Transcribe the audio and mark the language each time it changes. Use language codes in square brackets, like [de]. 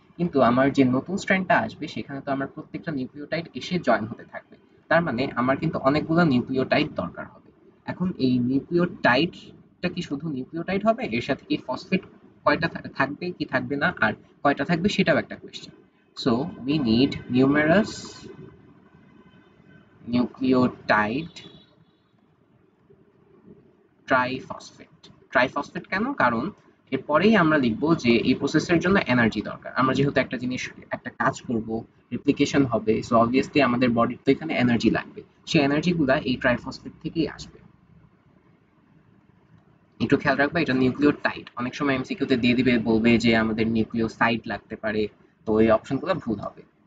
[bn] কিন্তু আমার যে নতুন স্ট্র্যান্ডটা আসবে সেখানে তো আমার প্রত্যেকটা নিউক্লিওটাইড এসে জয়েন হতে থাকবে। তার মানে আমার কিন্তু অনেকগুলো নিউক্লিওটাইড দরকার হবে। এখন এই নিউক্লিওটাইডটা কি শুধু নিউক্লিওটাইড হবে, এর সাথে কি ফসফেট কয়টা থাকবে কি থাকবে না, আর কয়টা থাকবে সেটাও একটা question. [en] So we need numerous nucleotide triphosphate. [bn] Triphosphate কেন? কারণ এরপরেই আমরা লিখবো যে এই প্রসেসের জন্য এনার্জি দরকার। আমরা যেহেতু একটা জিনিস একটা কাজ করব, রেপ্লিকেশন হবে, সো অবভিয়াসলি আমাদের বডির তো এখানে এনার্জি লাগবে, সেই এনার্জিগুলা এই ট্রাইফসফেট থেকেই আসবে। একটু খেয়াল রাখবা, এটা নিউক্লিওটাইড। অনেক সময় এমসিকিউতে দিয়ে দিবে, বলবে যে আমাদের নিউক্লিওসাইড লাগতে পারে, তো এই অপশনগুলো ভুল হবে।